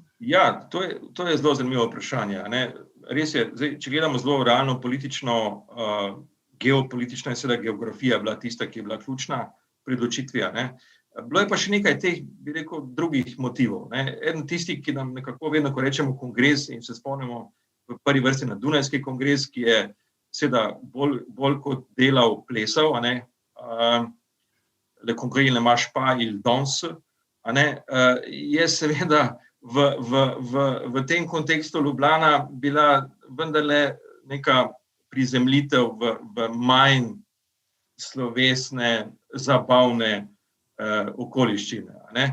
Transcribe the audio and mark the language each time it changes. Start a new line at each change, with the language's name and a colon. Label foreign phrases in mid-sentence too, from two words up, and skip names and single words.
Slovenian: Ja, to je zelo zanimivo vprašanje. Res je, zdaj, če gledamo zelo realno politično, geopolitično, in seveda geografija bila tista, ki je bila ključna pri odločitvi. Bilo je pa še nekaj teh, bi rekel, drugih motivov. Eden tistih, ki nam nekako vedno, ko rečemo kongres in se spomnimo v prvi vrsti na Dunajski kongres, ki je seveda bolj kot delal plesal,
French: le congrès ne marche pas, il danse,
Slovenian: je seveda v tem kontekstu Ljubljana bila vendarle neka prizemljitev v manj slovesne, zabavne okoliščine.